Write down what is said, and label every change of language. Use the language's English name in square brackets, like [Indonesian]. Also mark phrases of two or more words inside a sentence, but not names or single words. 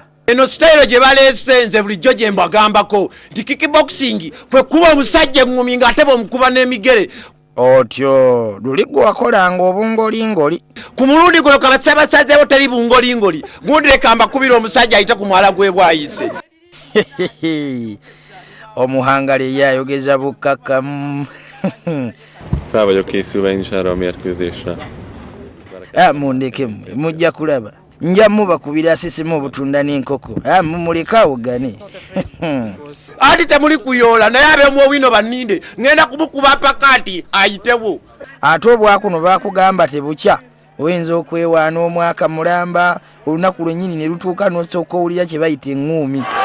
[Ganda] Eno style gye baleese nze bulijjo gye mbagambako nti kickboxing kwe kuba omusajja eŋŋumi ng'ate bw'omukuba n'emigere. Otyo luli gwe wakolanga obungolingoli. Ku mulundi guno kabasabasazeewo teri bungolingoli gundi leka mbakubira omusajja ayite ku mwala gwe bwayise. Omuhangale ye ayogeza bukkakkamu. [Hungarian] Fel vagyok készülve én is erre a mérkőzésre. [Ganda] Mundeke mmwe mujja kulaba nja mubakubira sisimu obutunda n'enkoko mumuleka awogane. Ati temuli kuyoola naye ab'emu owino banninde ngenda kumukuba pakati ayitewo. Ate obwakuno baakugamba tebukya oyinza okwewaana omwaka mulamba olunaku lwennyini ne lutuuka n'osooka owulira kye bayita eŋŋuumi.